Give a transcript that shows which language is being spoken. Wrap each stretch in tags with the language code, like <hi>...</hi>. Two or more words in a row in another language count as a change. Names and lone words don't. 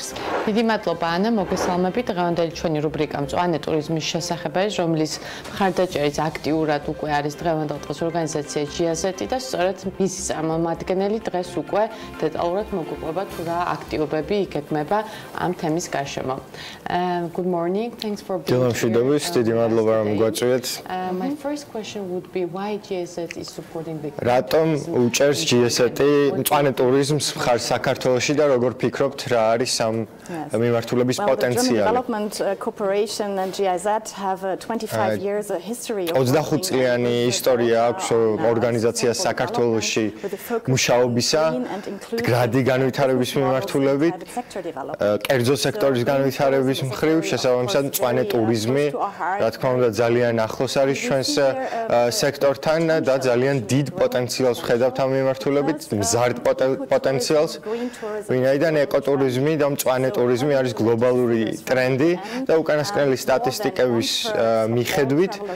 <ka>დიდი მადლობა ანა, მოგესალმებით. დღევანდელი ჩვენი რუბრიკა მწვანე ტურიზმის შესახებ არის, რომლის მხარდაჭერით აქტიურად უკვე არის დღევანდელ დღეს ორგანიზაცია GIZ და სწორედ მისი წარმომადგენელი დღეს უკვე დეტალურად მოგვიყვება თუ რა აქტივობები იქნება ამ თემის გარშემო.</ka> <en>Good morning. Thanks for being here.</en> <ka>დილამშვიდობის, დიდი მადლობა რომ გვაწვიეთ.</ka> <en>My first question would be why GIZ is supporting the</en> <ka>რატომ უჭერს GIZ მწვანე ტურიზმს მხარს საქართველოში და როგორ ფიქრობთ რა არის ამ მიმართულების პოტენციალი?</ka> <en>Development Cooperation and GIZ have a 25 years history of</en> <ka>25 წლიანი ისტორია აქვს ორგანიზაციას საქართველოში მუშაობისა, გრადი განვითარების მიმართულებით, კერძო სექტორის განვითარების მხრივ, შესაბამისად მწვანე ტურიზმი, რა თქმა უნდა, ძალიან ახლოს არის ჩვენს სექტორთან და ძალიან დიდ პოტენციალს ვხედავთ ამ მიმართულებით, მზარდ პოტენციალს, ვინაიდან ეკოტურიზმი და მწვანე ტურიზმი არის გლობალური ტრენდი და უკანასკნელი სტატისტიკების მიხედვით</ka>